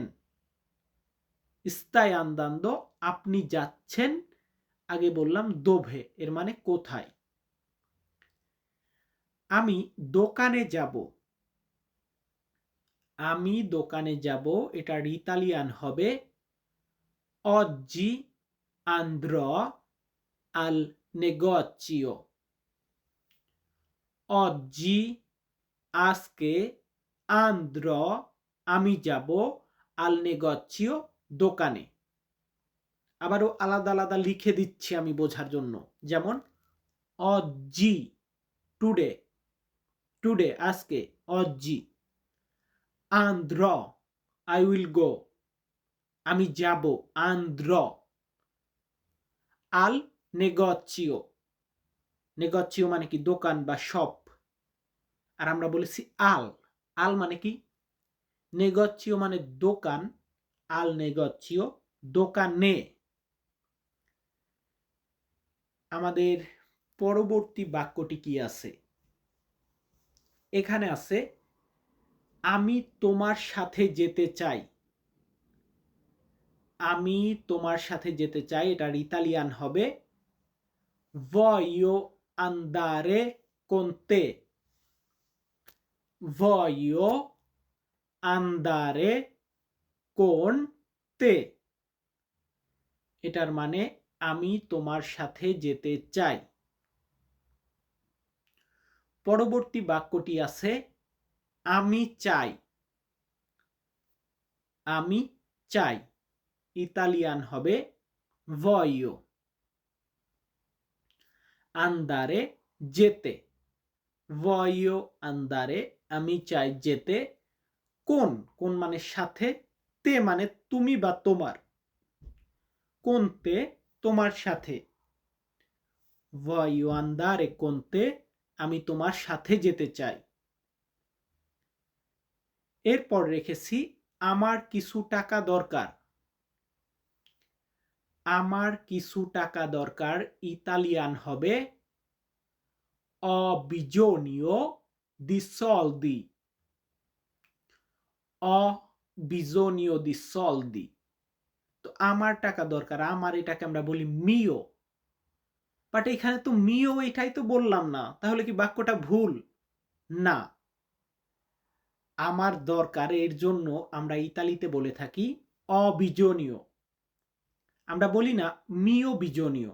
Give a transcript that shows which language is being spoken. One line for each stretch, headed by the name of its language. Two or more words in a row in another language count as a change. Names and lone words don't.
Italian: stai andando
Bangla: আপনি যাচ্ছেন, আগে বললাম দোভে এর মানে কোথায়। আমি দোকানে যাব, আমি দোকানে যাব, এটার ইতালিয়ান হবে
Italian: oggi andrò al negozio,
Bangla: oggi আজকে, andrò আমি যাব,
Italian: al negozio দোকানে।
Bangla: আবারও আলাদা আলাদা লিখে দিচ্ছি আমি বোঝার জন্য। যেমন oggi টুডে, টুডে আজকে,
Italian: oggi andrò
English: I will go
Bangla: আমি যাব,
Italian: andrò al negozio,
Bangla: negozio মানে কি দোকান বা শপ। আর আমরা বলেছি আল, আল মানে কি negozio মানে দোকান,
Italian: al negozio দোকানে।
Bangla: আমাদের পরবর্তী বাক্যটি কি আছে? এখানে আছে আমি তোমার সাথে যেতে চাই, আমি তোমার সাথে যেতে চাই, এটার ইতালিয়ান হবে
Italian: voglio andare con te, voglio andare con te
Bangla: এটার মানে আমি তোমার সাথে যেতে চাই। পরবর্তী বাক্যটি আছে আমি চাই, আমি চাই, ইতালিয়ান হবে voglio andare যেতে,
Italian: voglio andare
Bangla: আমি চাই যেতে, কোন, কোন মানে সাথে, তে মানে তুমি বা তোমার,
Italian: con te
Bangla: তোমার সাথে,
Italian: voglio andare con te
Bangla: আমি তোমার সাথে যেতে চাই। এরপর রেখেছি আমার কিছু টাকা দরকার, আমার কিছু টাকা দরকার, ইতালিয়ান হবে
Italian: ho bisogno di soldi, ho bisogno di soldi।
Bangla: তো আমার টাকা দরকার, আমার এটাকে আমরা বলি মিও, বাট এখানে তো মিও এটাই তো বললাম না, তাহলে কি বাক্যটা ভুল? না, আমার দরকার এর জন্য আমরা ইতালিতে বলে থাকি অবিজনীয়, আমরা বলি না
Italian: mio bisogno.